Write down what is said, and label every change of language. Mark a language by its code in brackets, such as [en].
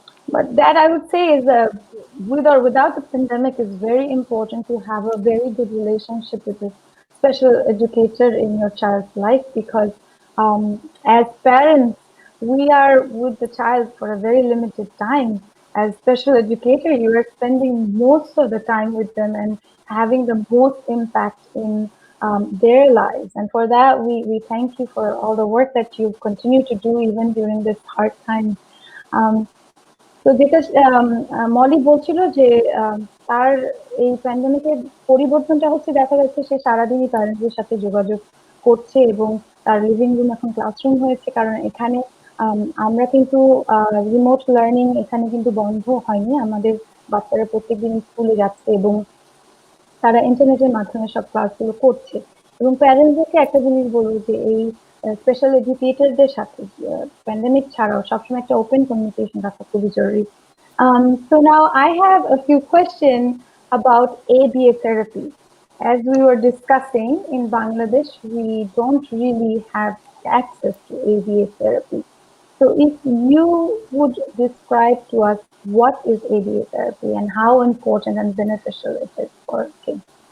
[en] But that I would say is with or without the pandemic is very important to have a very good relationship with a special educator in your child's life, because as parents, we are with the child for a very limited time. As special educator, you are spending most of the time with them and having the most impact in their lives. And for that, we thank you for all the work that you continue to do even during this hard time. [bn] তো যেটা মলি বলছিল যে তার এই প্যান্ডেমিকের পরিবর্তনটা হচ্ছে, দেখা যাচ্ছে সে সারাদিনই প্যারেন্টসদের সাথে যোগাযোগ করছে, এবং তার লিভিং রুম এখন ক্লাসরুম হয়েছে, কারণ এখানে আমরা কিন্তু রিমোট লার্নিং এখানে কিন্তু বন্ধ হয়নি। আমাদের বাচ্চারা প্রত্যেকদিন স্কুলে যাচ্ছে এবং তারা ইন্টারনেটের মাধ্যমে সব ক্লাসগুলো করছে। এবং প্যারেন্টসদেরকে একটা জিনিস বলবো যে এই স্পেশাল এডুকেটরদের সাথে প্যান্ডেমিক ছাড়াও সবসময় একটা ওপেন কমিউনিকেশন রাখা খুবই জরুরি। [en] So now I have a few questions about ABA therapy. As we were discussing, in Bangladesh, we don't really have access to ABA therapy. So if you would describe to us what is ABA therapy and how important and beneficial it is for kids.